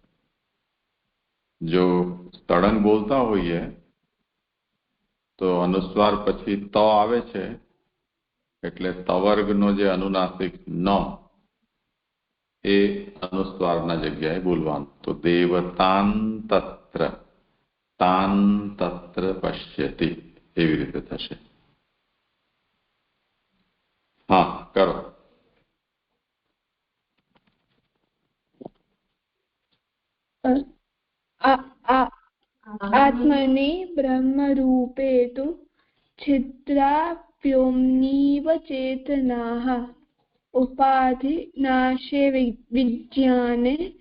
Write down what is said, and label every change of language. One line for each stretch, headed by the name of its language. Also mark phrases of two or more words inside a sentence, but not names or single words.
Gujarati: જો તળંગ બોલતા હોઈએ તો અનુસ્વાર પછી ત આવે છે એટલે તવર્ગનો જે અનુનાસિક ન એ અનુસ્વારના જગ્યાએ બોલવાનું તો
Sanskrit: દેવતાન તત્ર પશ્યતિ
Gujarati: એવી રીતે થશે હા કરો
Sanskrit: आत्मनि ब्रह्मरूपे तु छिद्रा व्योम्नीव चेतनाः उपाधिनाशे विज्ञाने